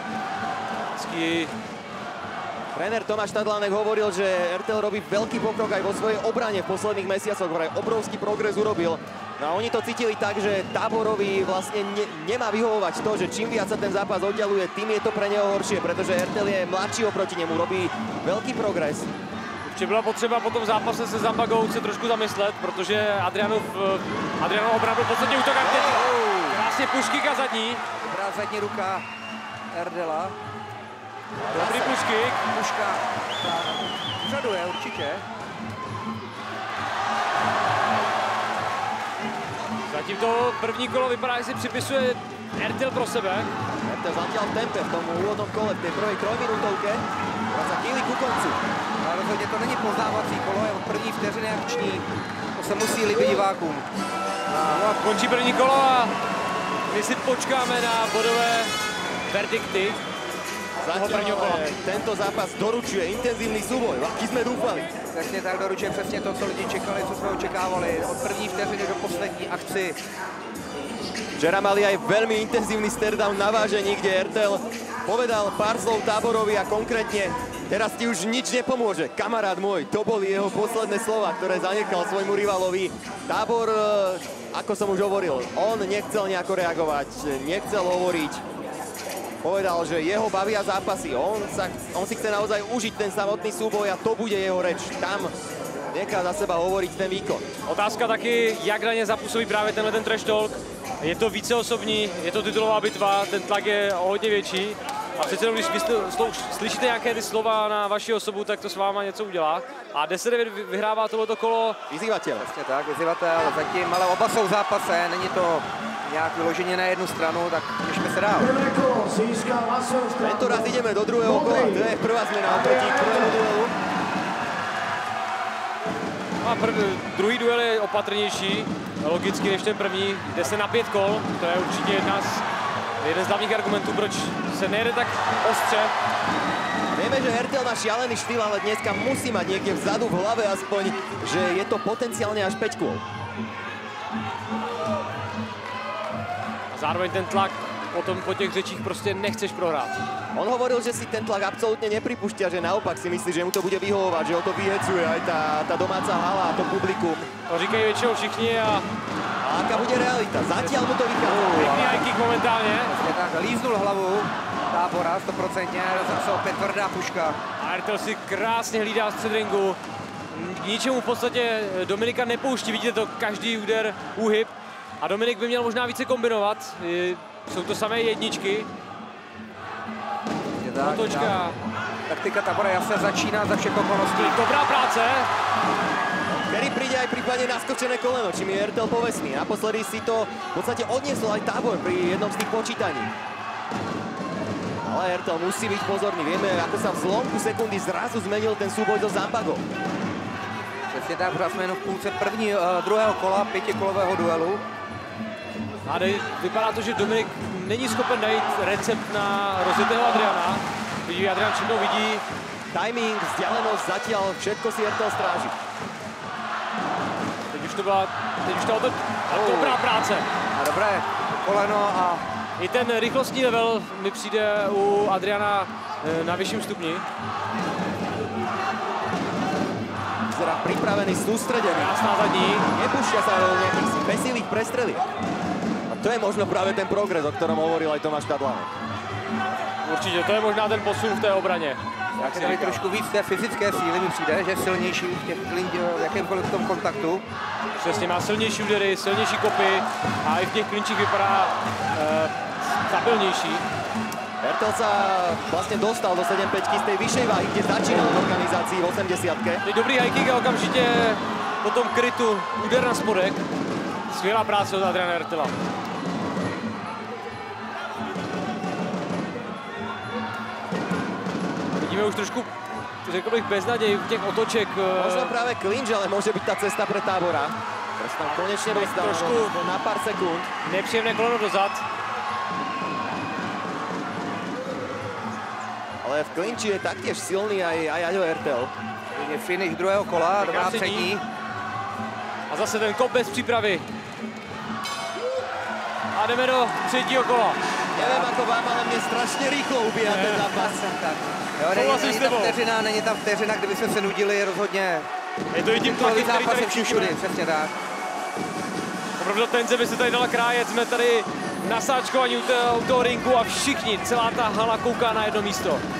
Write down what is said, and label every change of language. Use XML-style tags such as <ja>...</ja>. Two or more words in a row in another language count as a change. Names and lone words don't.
<sk>Tréner Tomáš Tadlánek hovoril, že Ertel robí veľký pokrok aj vo svojej obrane v posledných mesiacoch, vraj obrovský progres urobil. No a oni to cítili tak, že Táborovi vlastne nemá vyhovovať to, že čím viac sa ten zápas oddialuje, tým je to pre neho horšie, pretože Ertel je mladší oproti nemu, robí veľký progres.</sk> <cs>Určitě byla potřeba po tom zápase se Zambagou se trošku zamyslet, protože Adrianov obrana byl v podstatě útok a teď krásně puškyk a zadní. Dobrá zadní ruka Erdela. Dobrý puškyk. Puška vzadu je určitě. Zatím to první kolo vypadá, že si připisuje Ertel pro sebe.</cs> <sk>Ertel zatiaľ v tempe v tom úvodnom kole, v tej prvej trojminútovke. A sa chýli ku koncu.</sk> <cs>Ale rozhodně to není poznávací kolo, je od první vteřiny akční. To se musí líbit divákům. No a končí první kolo a my si počkáme na bodové verdikty.</cs> <sk>Zatiaľ tento zápas doručuje intenzívny súboj, aký sme dúfali.</sk> <cs>Přesně tak doručuje přesně to, co lidi čekali, co jsme očekávali. Od první vteřiny do poslední akci.</cs> <sk>Včera mali aj veľmi intenzívny staredown na vážení, kde Ertel povedal pár slov Táborovi a konkrétne teraz ti už nič nepomôže. Kamarát môj, to boli jeho posledné slova, ktoré zanechal svojmu rivalovi. Tábor, ako som už hovoril, on nechcel nejako reagovať, nechcel hovoriť. Povedal, že jeho bavia zápasy, on si chce naozaj užiť ten samotný súboj a to bude jeho reč. Tam nechá za seba hovoriť ten výkon.</sk> <cs>Otázka taky, jak na ně zapůsobí právě tenhle ten</cs> <en>trash talk.</en> <cs>Je to více osobní, je to titulová bitva, ten tlak je o hodně větší. A přece jenom, když slyšíte nějaké ty slova na vaši osobu, tak to s váma něco udělá. A 10-9 vyhrává tohleto kolo vyzývatel. Přesně tak, vyzývatel zatím, ale oba jsou v zápase, není to nějak vyloženě na jednu stranu, tak těšme se dál.</cs> <sk>Tento raz ideme do druhého kola, to je prvá zmena oproti prvému duelu.</sk> <cs>A druhý duel je opatrnější, logicky než ten první, jde se na 5 kol, to je určitě jeden z hlavních argumentů, proč se nejde tak ostře.</cs> <sk>Vieme, že Ertel má šialený štýl, ale dneska musí mať niekde vzadu v hlave aspoň, že je to potenciálne až 5 kôl.</sk> <cs>A zároveň ten tlak potom po těch řečích prostě nechceš prohrát.</cs> <sk>On hovoril, že si ten tlak absolútne nepripúšťa, že naopak si myslí, že mu to bude vyhovovať, že ho to vyhecuje aj tá domáca hala a to publikum.</sk> <cs>To říkají většinou všichni a</cs> <sk>aká bude realita? Zatiaľ mu to vychádza.</sk> <cs>Pěkný</cs> <en>high kick</en> <cs>momentálně. Vlastně tak, líznul hlavu Tábora, 100%, zase opět tvrdá puška. A Ertel si krásně hlídá střed ringu. K ničemu v podstatě Dominika nepouští, vidíte to, každý úder, úhyb. A Dominik by měl možná více kombinovat. Jsou to samé jedničky. Otočka. Taktika Tábora jasně začíná za všech okolností. Dobrá práce.</cs> <sk>Kedy príde aj prípadne naskočené koleno, čím je Ertel povestný. Naposledy si to v podstate odniesol aj Tábor pri jednom z tých počítaní. Ale Ertel musí byť pozorný. Vieme, ako sa v zlomku sekundy zrazu zmenil ten súboj so Zambagou.</sk> <cs>Přesně tak, pořád jsme jenom v půlce druhého kola, 5kolového duelu. A vypadá to, že Dominik není schopen najít recept na rozjetého Adriana. Vidí, Adrian všechno vidí.</cs> <sk>Timing, vzdialenosť, zatiaľ všetko si Ertel stráži.</sk> <cs>Teď už to dobrá práce. A dobré koleno a i ten rychlostní level mi přijde u Adriana na vyšším stupni.</cs> <sk>Vyzerá pripravený, sústredený.</sk> <cs>Krásná zadní.</cs> <sk>Nepúšťa sa do nejakých besilých prestreliek. a To je možno práve ten progres, o ktorom hovoril aj Tomáš Tadlánek.</sk> <cs>Určitě, to je možná ten posun v té obraně. Jak tady trošku víc té fyzické síly mi přijde, že je silnější v těch v jakémkoliv tom kontaktu. Přesně, má silnější údery, silnější kopy a i v těch klinčích vypadá stabilnější.</cs> <sk>Ertel sa vlastne dostal do 7-5 z tej vyššej váhy, kde začínal v organizácii v 80-ke.</sk> <cs>Teď dobrý</cs> <en>high kick</en> <cs>a okamžitě po tom krytu úder na spodek. Skvělá práce od Adriana Ertela. Vidíme už trošku, řekl bych, beznaděj v těch otoček.</cs> <sk>Možno práve clinch, ale môže byť tá cesta pre Tábora. Teraz tam konečne dostal trošku na pár sekúnd.</sk> <cs>Nepříjemné koleno dozad.</cs> <sk>Ale v klinči je taktiež silný aj Aďo Ertel.</sk> <cs>Je finish druhého kola, dobrá přední. A zase ten kop bez přípravy. A jdeme do třetího kola.</cs> <sk>Neviem ako vám, ale mne strašne rýchlo ubíja ten zápas.</sk> <cs>Není tam vteřina, kdyby jsme se nudili rozhodně. Je to i tím tlaky, který tady všude, přesně tak. Opravdu tenze by se tady dala krájet, jsme tady na sáčkování u toho ringu a všichni, celá ta hala kouká na jedno místo.</cs>